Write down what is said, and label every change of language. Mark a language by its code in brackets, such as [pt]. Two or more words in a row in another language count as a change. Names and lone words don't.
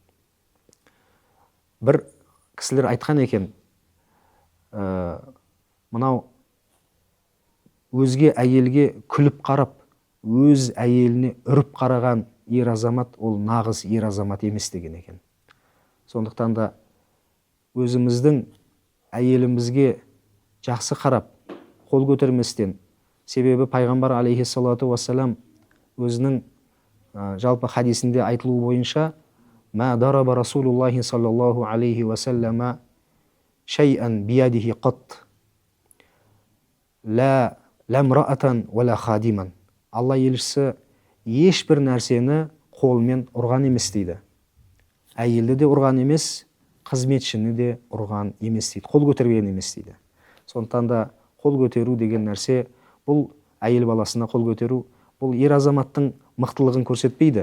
[kk] Бір кісілер айтқан екен, мынау өзге әйелге күліп қарап, өз әйеліне үріп қараған ер азамат ол нағыз ер азамат емес деген екен. Сондықтан да өзіміздің әйелімізге жақсы қарап, қол көтерместен, себебі пайғамбар [ar] عليه الصلاة والسلام [kk] өзінің жалпы хадисінде айтылуы бойынша: [ar] «ما ضرب رسول الله صلى الله عليه وسلم شيئا بيده قط لا امرأة ولا خادما». [kk] Алла елшісі ешбір нәрсені қолмен ұрған емес дейді. Әйелді де ұрған емес, қызметшіні де ұрған емес дейді. Қол көтерген емес дейді. Сондықтан да қол көтеру деген нәрсе, бұл әйел баласына қол көтеру, бұл ер азаматтың мықтылығын көрсетпейді.